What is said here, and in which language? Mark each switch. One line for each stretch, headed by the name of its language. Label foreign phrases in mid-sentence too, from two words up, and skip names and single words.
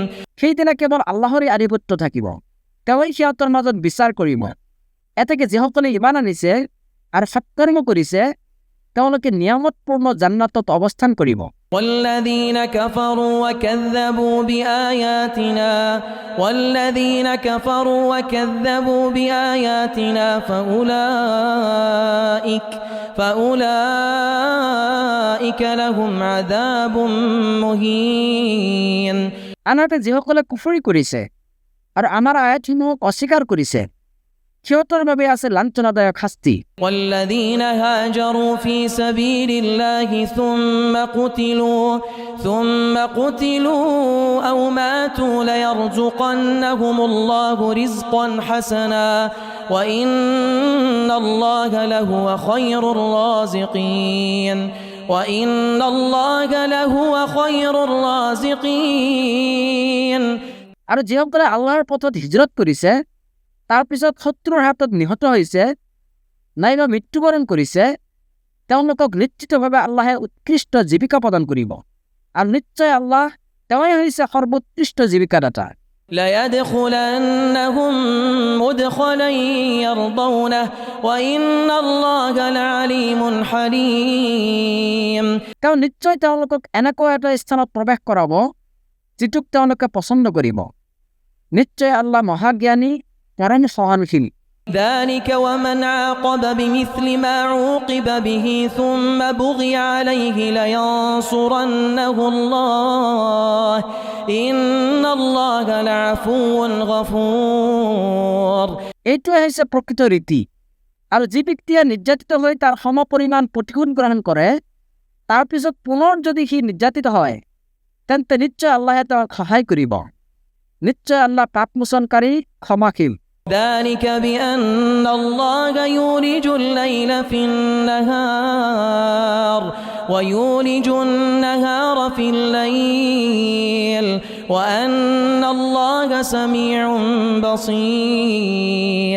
Assamese: সেইদিনা কেৱল আল্লাহৰে আধিপত্য থাকিব, তেওঁই সিহঁতৰ মাজত বিচাৰ কৰিব। এতেকে যিসকলে ইমান আনিছে আৰু সৎকৰ্ম কৰিছে তেওঁলোকে নিয়ামতপূৰ্ণ জান্নাতত অৱস্থান কৰিব।
Arabic: والذين كفروا وكذبوا بآياتنا فأولئك لهم عذاب مهين।
Assamese: আনহাতে যিসকলে কুফৰি কৰিছে আৰু আমাৰ আয়াতসমূহক অস্বীকাৰ কৰিছে সিহঁতৰ বাবে আছে লাঞ্ছনাদায়ক শাস্তি।
Arabic: والذين هاجروا في سبيل الله ثم قتلوا أو ماتوا ليرزقنهم الله رزقا حسنا وإن الله لهو خير الرازقين।
Assamese: আৰু যিসকলে আল্লাহৰ পথত হিজৰত কৰিছে তাৰ পিছত শত্ৰুৰ হাতত নিহত হৈছে নাইবা মৃত্যুবৰণ কৰিছে তেওঁলোকক নিশ্চিতভাৱে আল্লাহে উৎকৃষ্ট জীৱিকা প্ৰদান কৰিব, আৰু নিশ্চয় আল্লাহ তেওঁই হৈছে সৰ্বোৎকৃষ্ট জীৱিকাদাতা।
Arabic: ليدخلنهم مدخلا يرضونه وإن الله لعليم حليم।
Assamese: তেওঁ নিশ্চয় তেওঁলোকক এনেকুৱা এটা স্থানত প্ৰৱেশ কৰাব যিটোক তেওঁলোকে পছন্দ কৰিব। নিশ্চয় আল্লাহ মহাজ্ঞানী পৰম সহনশীল।
Arabic: ذلك ومن عاقب بمثل ما عوقب به ثم بغي عليه لينصرنه الله إن الله لعفو غفور।
Assamese: এইটোৱে হৈছে প্ৰকৃত ৰীতি, আৰু যি ব্যক্তিয়ে নিৰ্যাতিত হৈ তাৰ সমপৰিমাণ প্ৰতিশোধ গ্ৰহণ কৰে তাৰ পিছত পুনৰ যদি সি নিৰ্যাতিত হয় তেন্তে নিশ্চয় আল্লাহে তেওঁক সহায় কৰিব। নিশ্চয় আল্লাহ পাপমোচনকাৰী ক্ষমাশীল।
Arabic: ذلك بأن الله يولج الليل في النهار ويولج النهار في الليل وأن الله سميع بصير।